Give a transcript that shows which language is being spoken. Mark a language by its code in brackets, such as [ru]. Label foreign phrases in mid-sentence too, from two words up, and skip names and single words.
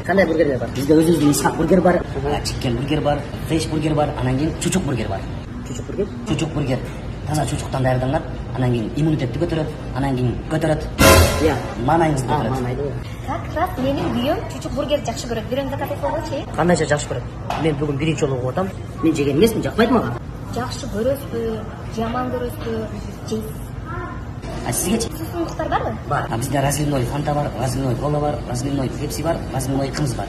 [ky] Кандай бургерлер бар? Бизде өзүбүздүн Исхак бургер бар, чикен бургер бар, фреш бургер бар, анан кийин чучук бургер бар. Чучук бургер? Чучук бургер. Таза чучуктан даярданат, анан кийин иммунитетти көтөрөт, анан кийин көтөрөт. Маанайыңызды көтөрөт. Маанайды. [ru] Как раз [ky] менин күйөөм чучук бургер жакшы көрөт. Бирөөңдө кафе болчу. Кандайча жакшы көрөт? Мен бүгүн биринчи жолу угуп атам. Мен жеген эмесмин, жакпайт мага. Жакшы көрөсүзбү, жаман көрөсүзбү, жейсиз. А сизгечи? Сусундуктар барбы? Бар. Бизде разливной фанта бар, разливной кола бар, разливной пепси бар, разливной кымыз бар.